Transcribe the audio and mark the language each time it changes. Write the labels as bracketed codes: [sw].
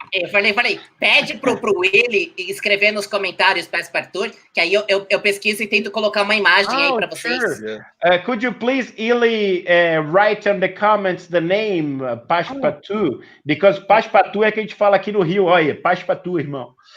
[pt] Eu falei, pede pro Willy escrever nos comentários Passepartout, que aí eu pesquiso e tento colocar uma imagem aí para vocês. [en] Sure. Could you please, Ili, write on the comments the name Passepartout? [pt] Because Passepartout é que a gente fala aqui no Rio. Olha, Passepartout, irmão.